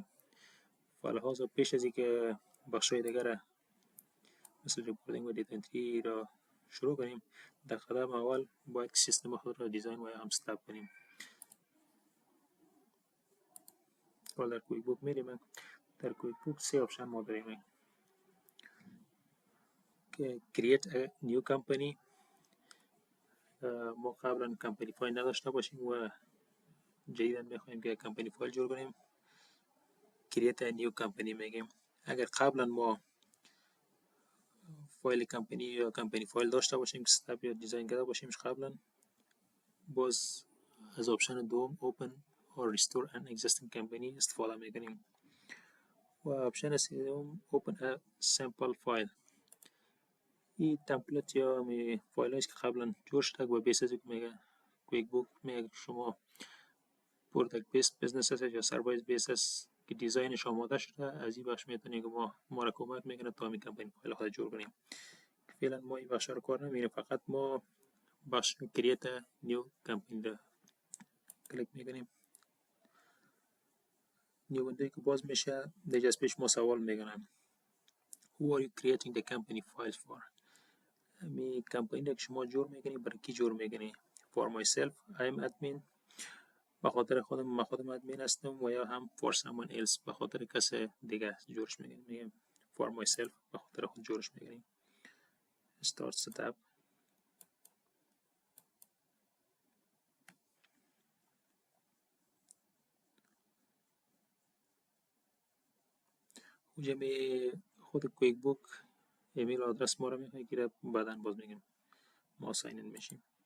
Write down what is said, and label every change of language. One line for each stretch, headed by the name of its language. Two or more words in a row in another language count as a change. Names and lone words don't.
Persian: فلحاظ پیش از اینکه بخش‌های دیگر مثل ریپورتینگ و
English: data entry
Persian: را شروع کنیم، در قدم اول باید سیستم خود را دیزاین و یا هم ستاپ کنیم. در کویک بوک میریم. در کویک بوک 3 آپشن ما داریم که
English: create a new company.
Persian: ما قبلا
English: company file
Persian: نداشته باشیم و جدیداً میخوایم که کمپانی فایل جور کنیم،
English: create a new company میگیم.
Persian: اگر قبلا ما فایل کمپانی یا
English: company file
Persian: داشته باشیم که ستاپ یا دیزاین کرده باشیمش قبلا، باز از آپشن دوم
English: open or restore an existing company
Persian: استفاده میکنیم. و آپشن سوم
English: open a sample file.
Persian: این تمپلیت یا فایل هاییست که قبلا جور شده و بیس از میگه کویک بوک میگه شما
English: product base business
Persian: هست یا
English: service base
Persian: هست که دیزاینش آماده شده، از این بخش میتونیم که ما را کمک میکنه تا همین
English: company file
Persian: خود جور کنیم. فعلا ما این بخش رو کار نمیگیریم، فقط ما بخش
English: create new company
Persian: را کلیک میکنیم.
English: new window
Persian: که باز میشه، دیگه از پیش ما سوال میکنم
English: Who are you creating the company files for؟
Persian: می کمپانی را که شما جور میکنی برای کی جور میکنی؟
English: For myself I am admin،
Persian: به خاطر خودم، من خودم ادمین هستم، و یا هم
English: for someone else،
Persian: به خاطر کسی دیگه جورش میکنیم.
English: میگیم for myself،
Persian: به خاطر خود جورش میکنیم.
English: start setup.
Persian: اونجا خود کویک بوک
English: email address
Persian: ما رو میخواد که بعدا باز میگیم ما
English: sign in
Persian: میشیم.